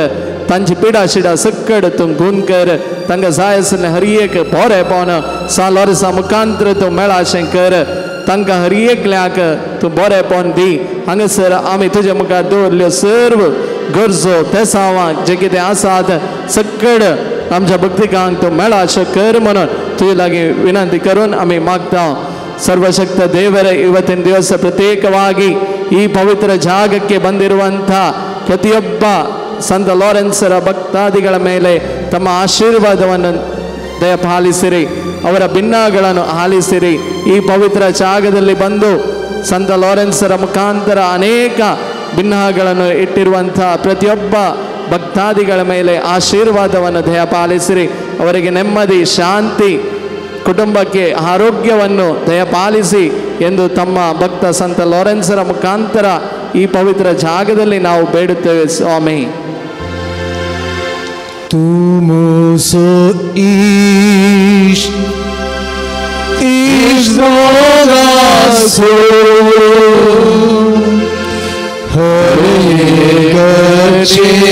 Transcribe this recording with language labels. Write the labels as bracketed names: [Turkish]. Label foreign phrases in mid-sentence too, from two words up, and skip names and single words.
[Konkani] तांची पिडा शिडा सकड तूं गुण कर. तांकां जाय आसलें हर एक बरेंपण सालोरेसा मुखांत्र तूं मेळाशें कर. तांकां हर एकल्याक तूं बरेंपण दी. हांगासर आमी तुजे मुखार दवरल्यो सर्व गरजो तेसावां जे कितें आसात सकड आमच्या भक्तिकांक तूं मेळाशें कर म्हणून तुजे लागीं विनंती करून आमी मागता. [Kannada] ಸರ್ವಶಕ್ತ ದೇವರೇ ಇವತ್ತಿನ ದಿವಸ ಪ್ರತ್ಯೇಕವಾಗಿ ಈ ಪವಿತ್ರ ಜಾಗಕ್ಕೆ ಬಂದಿರುವಂಥ ಪ್ರತಿಯೊಬ್ಬ ಸಂತ ಲಾರೆನ್ಸರ ಭಕ್ತಾದಿಗಳ ಮೇಲೆ ತಮ್ಮ ಆಶೀರ್ವಾದವನ್ನು ದಯಪಾಲಿಸಿರಿ. ಅವರ ಭಿನ್ನಗಳನ್ನು ಆಲಿಸಿರಿ. ಈ ಪವಿತ್ರ ಜಾಗದಲ್ಲಿ ಬಂದು ಸಂತ ಲಾರೆನ್ಸರ ಮುಖಾಂತರ ಅನೇಕ ಭಿನ್ನಗಳನ್ನು ಇಟ್ಟಿರುವಂಥ ಪ್ರತಿಯೊಬ್ಬ ಭಕ್ತಾದಿಗಳ ಮೇಲೆ ಆಶೀರ್ವಾದವನ್ನು ದಯಪಾಲಿಸಿರಿ. ಅವರಿಗೆ ನೆಮ್ಮದಿ ಶಾಂತಿ ಕುಟುಂಬಕ್ಕೆ ಆರೋಗ್ಯವನ್ನು ದಯಪಾಲಿಸಿ ಎಂದು ತಮ್ಮ ಭಕ್ತ ಸಂತ ಲಾರೆನ್ಸರ ಮುಖಾಂತರ ಈ ಪವಿತ್ರ ಜಾಗದಲ್ಲಿ ನಾವು ಬೇಡುತ್ತೇವೆ ಸ್ವಾಮಿ. तुमसो ईश दोगासो हरे गचे